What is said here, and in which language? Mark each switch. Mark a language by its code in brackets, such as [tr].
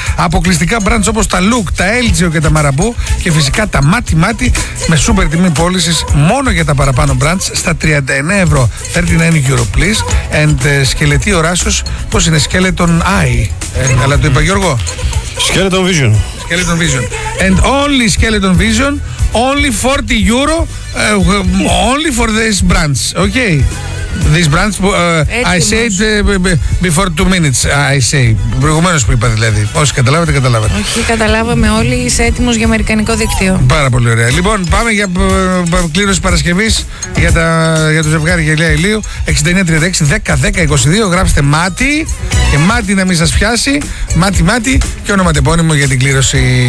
[el] Αποκλειστικά brands όπως τα Look, τα Elgio και τα Marabou και φυσικά τα Μάτι Μάτι, με σούπερ τιμή πώλησης μόνο για τα παραπάνω brands στα 39 ευρώ. [en] 39 euro please. And [el] σκελετή οράσεως, πώς είναι, [en] Skeleton Eye. [el] Αλλά το είπα, Γιώργο. [en] Skeleton Vision. Skeleton Vision. And only Skeleton Vision, only 40 euro, only for this brands, okay? This brands, I said before 2 minutes, I say. [el] Προηγουμένως που είπα δηλαδή. Όσοι καταλάβατε, καταλάβατε. Όχι, καταλάβαμε όλοι, είσαι έτοιμος για αμερικανικό δίκτυο. Πάρα πολύ ωραία. Λοιπόν, πάμε για κλήρωση Παρασκευής για το ζευγάρι γυαλιά ηλίου. 6936-10-10-22, γράψτε Μάτι. Και Μάτι να μην σας πιάσει, Μάτι Μάτι και ονοματεπώνυμο για την κλήρωση.